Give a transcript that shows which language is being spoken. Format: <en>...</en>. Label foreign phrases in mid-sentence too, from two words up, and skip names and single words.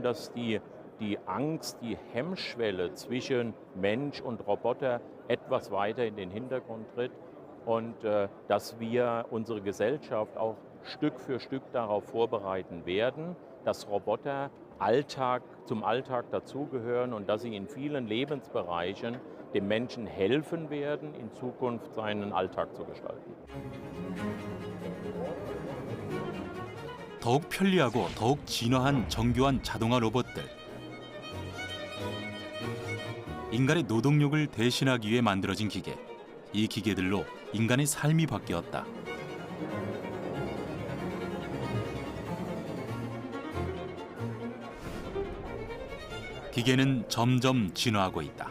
<de>dass die Angst, die Hemmschwelle zwischen Mensch und Roboter etwas weiter in den Hintergrund tritt und dass wir unsere Gesellschaft auch Stück für Stück darauf vorbereiten werden, dass Roboter zum Alltag dazugehören und dass sie in vielen Lebensbereichen dem Menschen helfen werden, in Zukunft seinen Alltag zu gestalten.</de> <ko>더욱 편리하고 더욱 진화한 정교한 자동화 로봇들. 인간의 노동력을 대신하기 위해 만들어진 기계. 이 기계들로 인간의 삶이 바뀌었다. 기계는 점점 진화하고 있다.</ko>